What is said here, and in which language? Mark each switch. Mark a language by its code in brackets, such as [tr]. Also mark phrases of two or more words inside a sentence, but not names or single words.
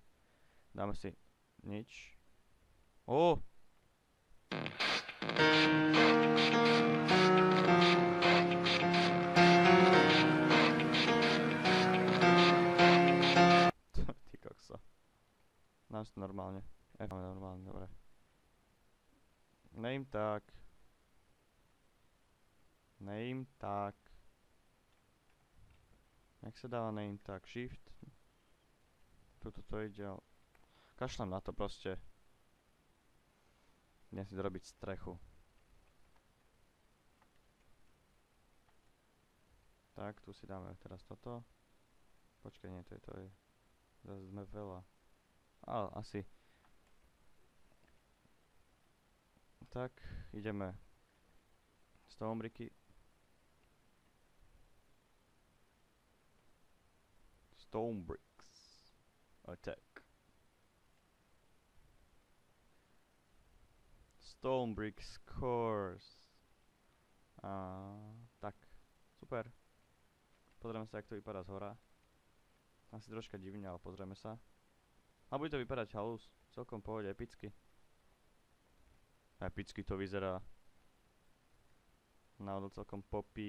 [sk] Dáme si nič. Ty kokso. Dám si to normálne. Normálne, dobre. [en] Name tag. Name tag. [sk] Jak sa dáva [en] name tag? [sk] Shift. Tuto to ide, ale kašlem na to proste. Idem si dorobiť strechu. Tak, tu si dáme teraz toto. Počkaj, nie, to je. Zase sme veľa. Ale asi. Tak, ideme. [en] Stone bricky. Stone bricks. Attack. Stone bricks course. [sk] Tak, super. Pozrieme sa, jak to vypadá z hora. Asi troška divne, ale pozrieme sa. A bude to vypadať halus. Celkom pohode, epicky. Epicky to vyzerá. Náhodou celkom poppy.